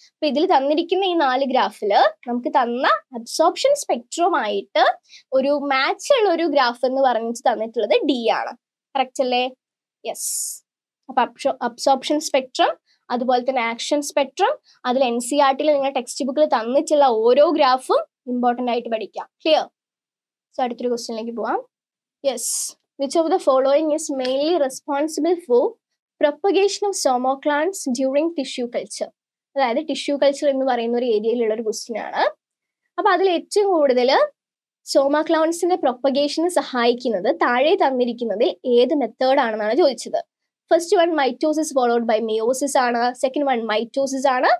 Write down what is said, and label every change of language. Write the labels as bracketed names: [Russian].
[Malayalam] അപ്പൊ ഇതിൽ തന്നിരിക്കുന്ന ഈ 4 ഗ്രാഫില് നമുക്ക് തന്ന അബ്സോർപ്ഷൻ സ്പെക്ട്രുമായിട്ട് ഒരു മാച്ച് ഉള്ള ഒരു ഗ്രാഫ് എന്ന് പറഞ്ഞിട്ട് തന്നിട്ടുള്ളത് ഡി ആണ്. കറക്റ്റ് അല്ലേ? യെസ്. അപ്പൊ അബ്സോർപ്ഷൻ സ്പെക്ട്രം അതുപോലെ തന്നെ ആക്ഷൻ സ്പെക്ട്രം, അതിൽ NCERT നിങ്ങൾ ടെക്സ്റ്റ് ബുക്കിൽ തന്നിട്ടുള്ള ഓരോ ഗ്രാഫും ഇമ്പോർട്ടന്റ് ആയിട്ട് പഠിക്കാം. ക്ലിയർ? സോ അടുത്തൊരു ക്വസ്റ്റ്യനിലേക്ക് പോവാം. Yes. [English] Which of the following is mainly responsible for propagation of stomaclans during tissue culture? [Malayalam] അതായത് ടിഷ്യൂ കൾച്ചർ എന്ന് പറയുന്ന ഒരു ഏരിയയിലുള്ള ഒരു ക്വസ്റ്റ്യൻ ആണ്. അപ്പൊ അതിൽ ഏറ്റവും കൂടുതൽ സോമാക്ലൗൺസിന്റെ പ്രൊപ്പഗേഷന് സഹായിക്കുന്നത് താഴെ തന്നിരിക്കുന്നതിൽ ഏത് മെത്തേഡ് ആണെന്നാണ് ചോദിച്ചത്. First one [English] mitosis followed by meiosis [Malayalam] ആണ്. സെക്കൻഡ് വൺ മൈറ്റോസിസ് ആണ്.